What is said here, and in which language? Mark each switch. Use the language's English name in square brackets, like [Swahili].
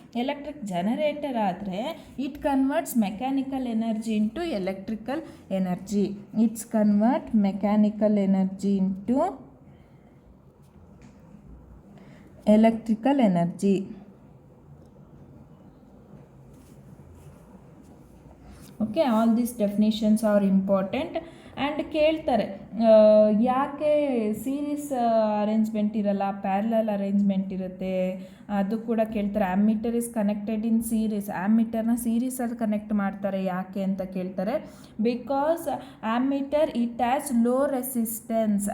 [English] Electric generator ಆದರೆ it converts mechanical energy into electrical energy. It's convert mechanical energy into electrical energy. Okay, all these definitions are important. [Kannada] And ಕೇಳ್ತಾರೆ ಯಾಕೆ series arrangement ಇರಲ್ಲ, parallel arrangement ಇರುತ್ತೆ, ಅದು ಕೂಡ ಕೇಳ್ತಾರೆ. [English] Ammeter is connected in series. [Kannada] Am ಮೀಟರ್ನ ಸೀರೀಸಲ್ಲಿ connect ಮಾಡ್ತಾರೆ ಯಾಕೆ ಅಂತ ಕೇಳ್ತಾರೆ. [English] Because ammeter it has low resistance.